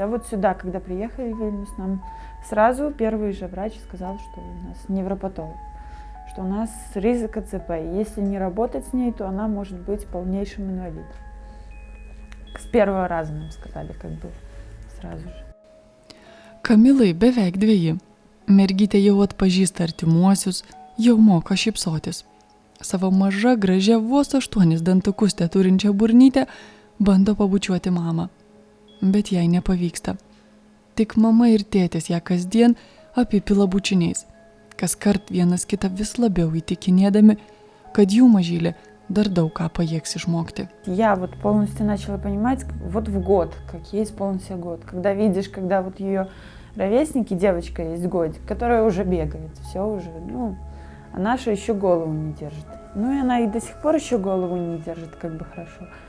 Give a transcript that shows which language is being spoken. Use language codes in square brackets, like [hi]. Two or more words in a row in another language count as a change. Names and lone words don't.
[ru] А вот сюда, когда приехали в Вильнюс, нам сразу первый же врач сказал, что у нас невропатолог, что у нас ризик АЦП, и если не работать с ней, то она может быть полнейшим инвалидом. С первого раза нам сказали, сразу же. [lt] Kamilai beveik 2. Mergytė jau atpažįsta artimuosius, jau moka šypsotis. Savo maža, gražia, vos 8 dantukus teturinčią burnytę bando pabučiuoti mamą. Bet jai nepavyksta. Tik mama ir tėtis ją kasdien apipila bučiniais. Kaskart vienas kitą vis labiau įtikinėdami, kad jų mažylė dar daug ką pajėgs išmokti. [ru] Я полностью начала понимать, в год, как ей исполнился год. Когда видишь, когда ее ровесники, девочка есть годик, которая уже бегает, все уже, а наша еще голову не держит. И она и до сих пор еще голову не держит, хорошо.